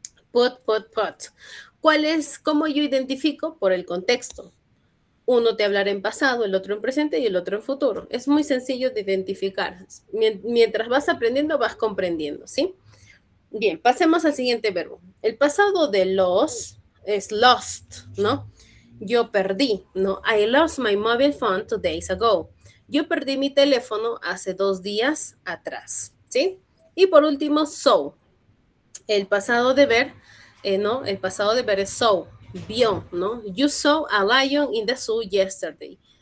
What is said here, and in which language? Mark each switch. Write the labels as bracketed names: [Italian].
[Spanish] Put, put, put. ¿Cómo yo identifico? Por el contexto. Uno te hablará en pasado, el otro en presente y el otro en futuro. Es muy sencillo de identificar. Mientras vas aprendiendo, vas comprendiendo, ¿sí? Bien, pasemos al siguiente verbo. El pasado de los es lost, ¿no? Yo perdí, ¿no? [English] I lost my mobile phone 2 days ago. [Spanish] Yo perdí mi teléfono hace 2 días atrás, ¿sí? Y por último, saw. El pasado de ver, ¿no? El pasado de ver es saw, vio, ¿no? [English] You saw a lion in the zoo yesterday.